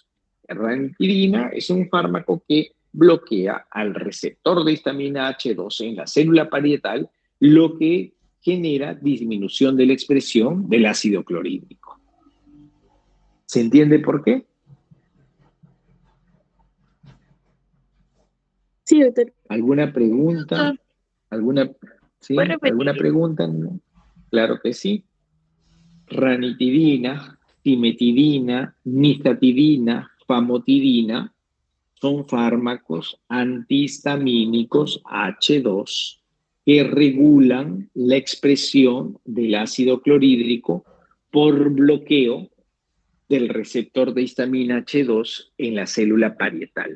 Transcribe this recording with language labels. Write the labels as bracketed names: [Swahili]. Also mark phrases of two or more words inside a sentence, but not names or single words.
[Spanish] Ranitidina es un fármaco que bloquea al receptor de histamina H2 en la célula parietal, lo que genera disminución de la expresión del ácido clorhídrico. ¿Se entiende por qué? Sí, doctor. ¿Alguna pregunta? Doctor, ¿Alguna, ¿puede sí? ¿Alguna repetir? pregunta? No. Claro que sí. Ranitidina, cimetidina, nizatidina, famotidina son fármacos antihistamínicos H2 que regulan la expresión del ácido clorhídrico por bloqueo del receptor de histamina H2 en la célula parietal.